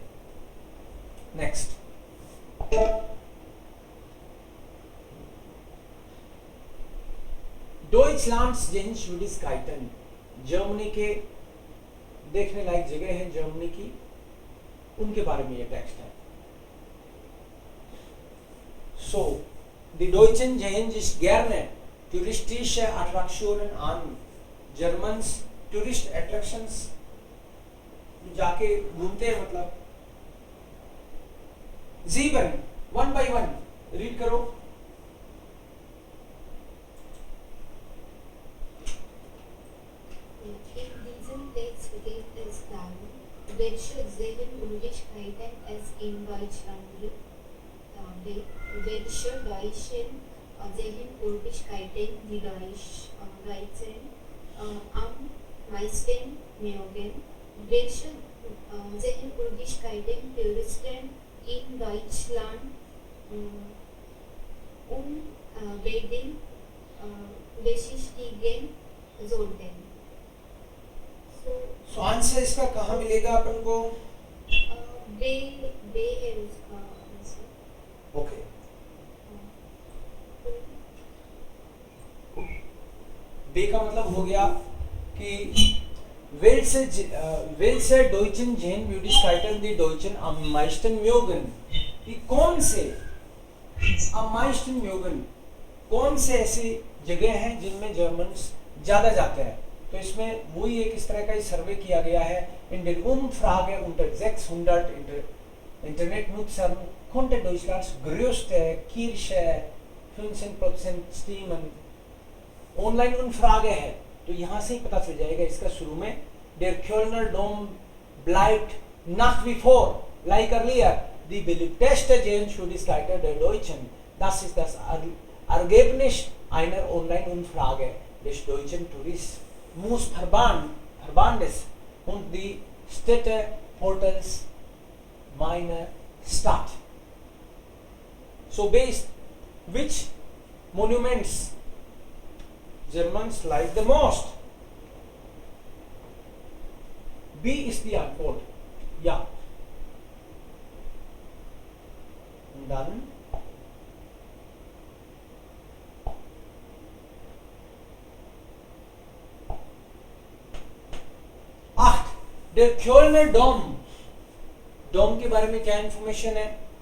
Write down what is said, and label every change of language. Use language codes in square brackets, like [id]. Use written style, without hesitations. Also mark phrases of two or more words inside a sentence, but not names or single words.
[hi] नेक्स्ट, [de] Deutschlands Sehenswürdigkeiten, [hi] जर्मनी के देखने लायक जगह है जर्मनी की, उनके बारे में ये टेक्स्ट है। [de] So, die Deutschen sehen sich gerne touristische Attraktionen an. [en] Germans tourist attractions [hi] जाके घूमते हैं, मतलब 1 by 1 रीड करो। [de] Welche Sehenswürdigkeiten es in Deutschland gibt? Welche deutschen Sehenswürdigkeiten die Deutschen am meisten mögen? Welche Sehenswürdigkeiten Touristen in Deutschland unbedingt besichtigen sollten? [hi] So आंसर इसका कहाँ मिलेगा अपन को? बे है उसका आंसर। ओके, बे का मतलब हो गया कि [de] welche deutschen Sehenswürdigkeiten die Deutschen am meisten mögen, [hi] कि कौन से [de] am meisten mögen, [hi] कौन से ऐसी जगह हैं जिनमें जर्मन्स ज्यादा जाते हैं। तो इसमें वही एक इस तरह का सर्वे किया गया है। [de] In der Umfrage unter 600 Internetnutzern konnte Deutschlands größte Kirche 15% stimmen। [hi] ऑनलाइन Umfrage है, तो यहाँ से ही पता चल जाएगा इसका शुरू में। [de] Der Kölner Dom bleibt nach wie vor, [en] like earlier, [de] die beliebteste Sehenswürdigkeit der Deutschen. Das ist das Ergebnis einer Online-Umfrage des deutschen Tourismusverbandes und die Städteportals Meine Stadt. [en] So based which monuments Germans like the most? B is the Antwort. Ja. [de] Und dann Der Kölner Dom, [hi] डोम के बारे में क्या इंफॉर्मेशन है?